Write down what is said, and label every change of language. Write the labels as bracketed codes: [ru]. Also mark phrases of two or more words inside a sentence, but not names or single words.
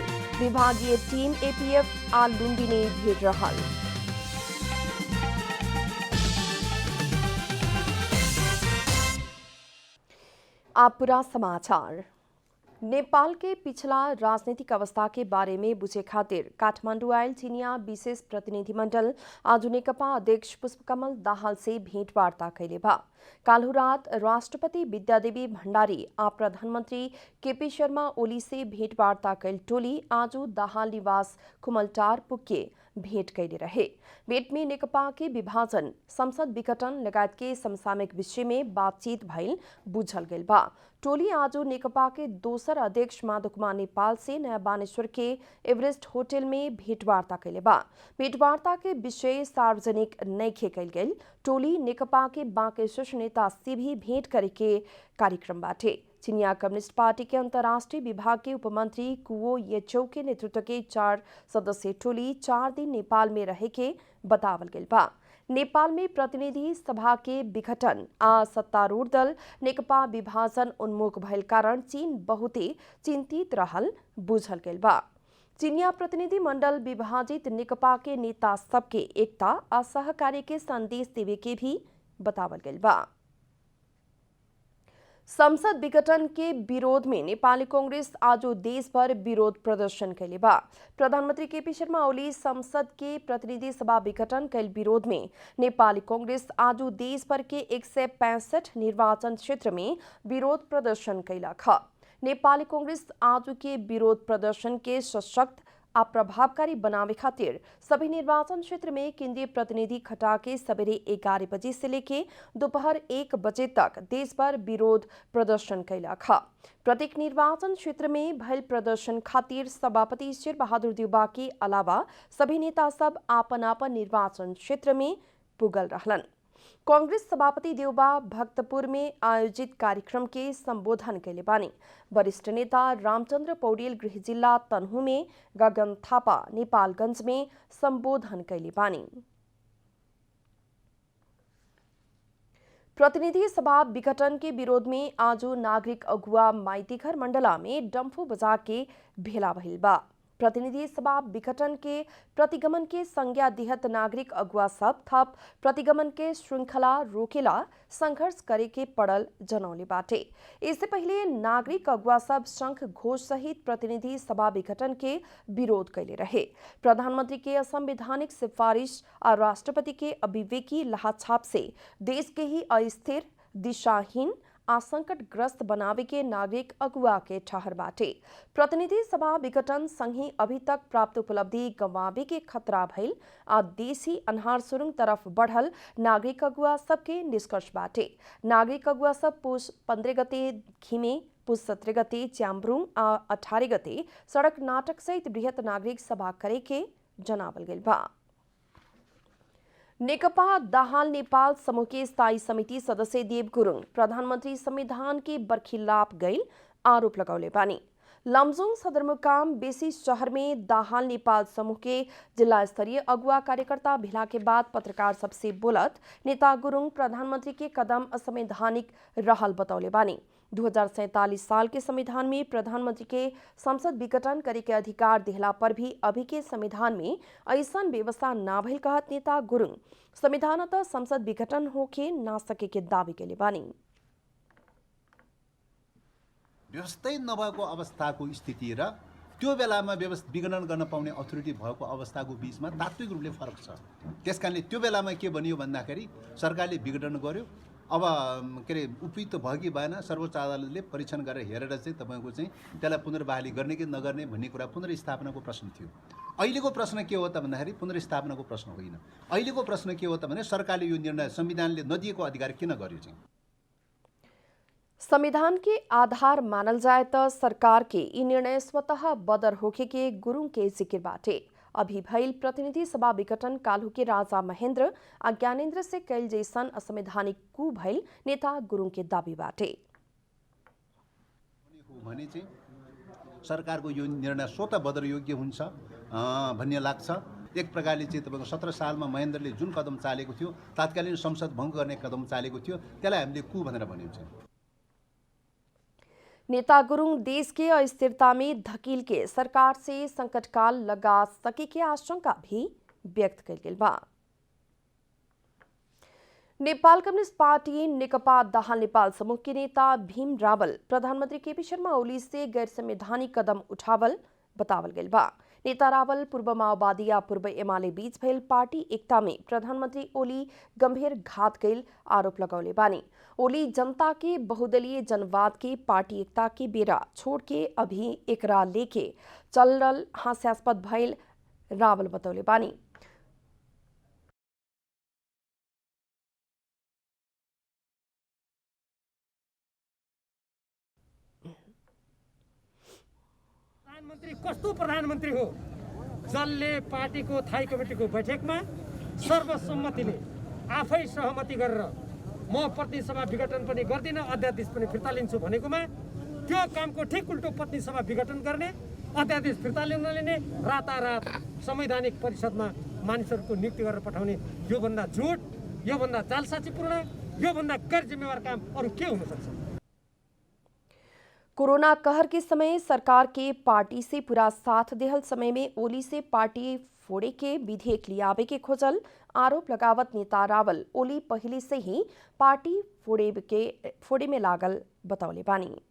[bho] विभागीय टीम एपीएफ आ लुम्बिनी भेज रहा। आप पूरा समाचार। नेपाल के पिछला राजनीतिक अवस्था के बारे में बुझे खातिर काठमाडौँ आयल चीनिया विशेष प्रतिनिधिमण्डल आज नेकपा अध्यक्ष पुष्पकमल दाहाल से भेंटवार्ता कैले बा। काल्हु रात राष्ट्रपति विद्यादेवी भण्डारी आ प्रधानमंत्री केपी शर्मा ओली से भेंटवार्ता कैल टोली आज दाहाल निवास कुमलटार पुग्के भेंट कैले रहे। भेंट में नेकपा के विभाजन, संसद विघटन लगायत के समसामयिक विषय में बातचीत भइल बुझल गेल बा। टोली आज नेकपा के दोसर अध्यक्ष माधव कुमार नेपाल से नया बानेश्वर के एवरेस्ट होटल में भेंटवार्ता कैले बा। भेंटवार्ता के विषय सार्वजनिक नइखे कैल गेल। टोली नेकपा के बाँके शीर्ष नेता से भी भेंट करे के कार्यक्रम बाटे। चीनिया कम्युनिस्ट पार्टी के अंतर्राष्ट्रीय विभाग के उपमंत्री कुओ येचौ के नेतृत्व के 4 सदस्यीय टोली 4 दिन नेपाल में रहे के बतावल गेल बा। नेपाल में प्रतिनिधि सभा के विघटन आ सत्तारूढ़ दल नेकपा विभाजन उन्मुख भइल कारण चीन बहुते चिंतित रहल बुझल गेल बा। चीनिया प्रतिनिधि मंडल विभाजित नेकपा के नेता सबके एकता आ सहकार्य के संदेश देवे के भी बतावल गेल बा। संसद विघटन के विरोध में नेपाली कांग्रेस आज देश भर विरोध प्रदर्शन कैले बा। प्रधानमंत्री केपी शर्मा ओली संसद के प्रतिनिधि सभा विघटन कैल विरोध में नेपाली कांग्रेस आज देश भर के 165 निर्वाचन क्षेत्र में विरोध प्रदर्शन कैलक। नेपाली कांग्रेस आज के विरोध प्रदर्शन के सशक्त आ प्रभावकारी बनावे खातिर सभी निर्वाचन क्षेत्र में केंद्रीय प्रतिनिधि खटा के सवेरे 11 बजे से लेके दोपहर 1 बजे तक देश भर विरोध प्रदर्शन कैलक। प्रत्येक निर्वाचन क्षेत्र में भयल प्रदर्शन खातिर सभापति शेर बहादुर देउबा के अलावा सभी नेता सब आपन आपन निर्वाचन क्षेत्र में पुगल रहलन। कांग्रेस सभापति देउबा भक्तपुर में आयोजित कार्यक्रम के संबोधन कैले बानी। वरिष्ठ नेता रामचंद्र पौडेल गृह जिल्ला तनहु में, गगन थापा नेपालगंज में संबोधन कैले बानी। प्रतिनिधि सभा विघटन के विरोध में आज नागरिक अगुवा माइतीघर मंडला में डम्फू बजा के भेला भइल बा। प्रतिनिधि सभा विघटन के प्रतिगमन के संज्ञा दिहत नागरिक अगुवा सब थप प्रतिगमन के श्रृंखला रोकेला संघर्ष करे के पड़ल जनौले बाटे। इससे पहले नागरिक अगुवा सब शंख घोष सहित प्रतिनिधि सभा विघटन के विरोध कैले रहे। प्रधानमंत्री के असंवैधानिक सिफारिश और राष्ट्रपति के अविवेकी लहाछाप से देश के ही अस्थिर, दिशाहीन आसंकटग्रस्त बनावे के नागरिक अगुवा के ठहर बाटे। प्रतिनिधि सभा विघटन संघी अभी तक प्राप्त उपलब्धि गंवावे के खतरा भइल आ देश ही अन्हार सुरुंग तरफ बढ़ल नागरिक अगुवा सबके निष्कर्ष बाटे। नागरिक अगुवा सब पुष 15 गते घिमे, पुष 17 गते च्याम्ब्रुङ आ 18 गते सड़क नाटक सहित बृहत नागरिक सभा करे के जनावल गेल बा। नेकपा दाहाल नेपाल समूह के स्थायी समिति सदस्य देव गुरुङ प्रधानमंत्री संविधान के बरखिलाफ गैल आरोप लगौले बानी। लमजुङ सदरमुकाम बेसी शहर में दाहाल नेपाल समूह के जिला स्तरीय अगुवा कार्यकर्ता भेला के बाद पत्रकार सबसे बोलत नेता गुरुङ प्रधानमंत्री के कदम असंवैधानिक रहल बतौले बानी। 2047 साल के संविधान में प्रधानमंत्री के संसद विघटन करे के अधिकार दिहला पर भी अभी के संविधान में ऐसन व्यवस्था ना भइल कहत नेता गुरुङ संविधानतः संसद विघटन होके ना सके के दावी केले बानी। [ne] व्यवस्थै नभएको अवस्थाको स्थिति र त्यो बेलामा व्यवस्था विगणन गर्न पाउने अथोरिटी भएको अवस्थाको बिचमा तात्विक रूपले फरक छ। त्यसकारणले त्यो बेलामा के बनियो भन्दाखेरि सरकारले विघटन गर्यो। अब के अरे उपयुक्त भयो कि भएन सर्वोच्च अदालतले परीक्षण गरेर हेरेर चाहिँ तपाईँको चाहिँ त्यसलाई पुनर्बहाली गर्ने कि नगर्ने भन्ने कुरा पुनर्स्थापनाको प्रश्न थियो। अहिलेको प्रश्न के हो त भन्दाखेरि पुनर्स्थापनाको प्रश्न होइन। अहिलेको प्रश्न के हो त भने सरकारले यो निर्णय संविधानले नदिएको अधिकार किन गर्यो चाहिँ। [bho] संविधान के आधार मानल जाए तो सरकार के यी निर्णय स्वतः बदर होके के गुरुङ के जिकिर बाटे अभी भइल प्रतिनिधि सभा विघटन काल्हु के राजा महेन्द्र आ ज्ञानेन्द्र से कैल जैसन असंवैधानिक कु भइल नेता गुरुङ के दाबी बाटे। [ne] भने चाहिँ सरकारको यो निर्णय स्वतः बदर योग्य हुन्छ भन्ने लाग्छ। एक प्रकारले चाहिँ तपाईँको 17 सालमा महेन्द्रले जुन कदम चालेको थियो तात्कालीन संसद भङ्ग गर्ने कदम चालेको थियो त्यसलाई हामीले कु भनेर भनिन्छ। [bho] नेता गुरुङ देश के अस्थिरता में धकील के सरकार से संकटकाल लगा सके की आशंका भी व्यक्त कइल गेल बा। नेपाल कम्युनिस्ट पार्टी नेकपा दाहाल नेपाल समूह के नेता भीम रावल प्रधानमंत्री केपी शर्मा ओली से गैर संवैधानिक कदम उठावल बतावल गेल बा। नेता रावल पूर्व माओवादी या पूर्व एमाले बीच भइल पार्टी एकता में प्रधानमंत्री ओली गंभीर घात कैल आरोप लगौले बानी। ओली जनता के बहुदलीय जनवाद के पार्टी एकता के बेरा छोड़ के अभी एकरा लेके चलल हास्यास्पद भइल रावल बतौले बानी। [ne] प्रधानमन्त्री कस्तो प्रधानमन्त्री हो जसले पार्टीको थाई कमिटीको बैठकमा सर्वसम्मतिले आफै सहमति गरेर म प्रतिनिधि सभा विघटन पनि गर्दिनँ अध्यादेश पनि फिर्ता लिन्छु भनेकोमा त्यो कामको ठिक उल्टो प्रतिनिधि सभा विघटन गर्ने अध्यादेश फिर्ता लिने रातारात संवैधानिक परिषदमा मानिसहरूको नियुक्ति गरेर पठाउने योभन्दा झुट योभन्दा जालसाजीपूर्ण योभन्दा गैर जिम्मेवार काम अरू के हुन सक्छ। [bho] कोरोना कहर के समय सरकार के पार्टी से पूरा साथ देहल समय में ओली से पार्टी फोड़े के विधेयक लियावे के खोजल आरोप लगावत नेता रावल ओली पहले से ही पार्टी फोड़े में लागल बतौले बानी।